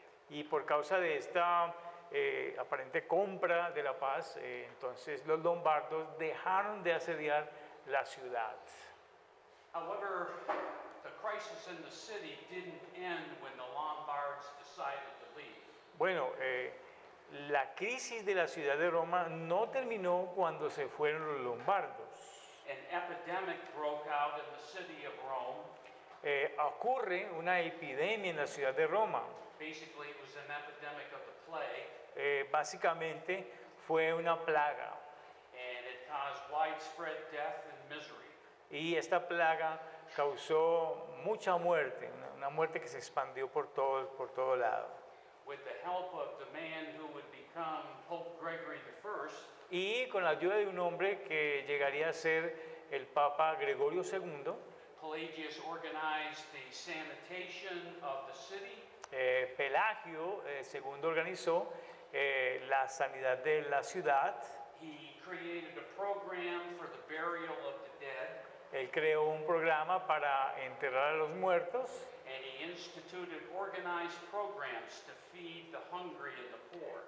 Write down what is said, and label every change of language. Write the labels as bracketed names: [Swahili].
[Spanish] Y por causa de esta aparente compra de la paz, entonces los lombardos dejaron de asediar la ciudad. [English] However, the crisis in the city didn't end when the Lombards decided to leave. [Spanish] Bueno, la crisis de la ciudad de Roma no terminó cuando se fueron los lombardos. [English] An epidemic broke out in the city of Rome. [Spanish] Ocurre una epidemia en la ciudad de Roma. [English] Basically, it was an epidemic of the plague, [Spanish] Básicamente fue una plaga. [English] and it caused widespread death and misery. [Spanish] Y esta plaga causó mucha muerte, una muerte que se expandió por todo lado. [English] With the help of the man who would become Pope Gregory I, [Spanish] Y con la ayuda de un hombre que llegaría a ser el Papa Gregorio II, [English] Pelagius organized the sanitation of the city. [Spanish] Pelagio II organizó la sanidad de la ciudad. [English] He created a program for the burial of the dead. [Spanish] Él creó un programa para enterrar a los muertos [English] And he instituted organized programs to feed the hungry and the poor.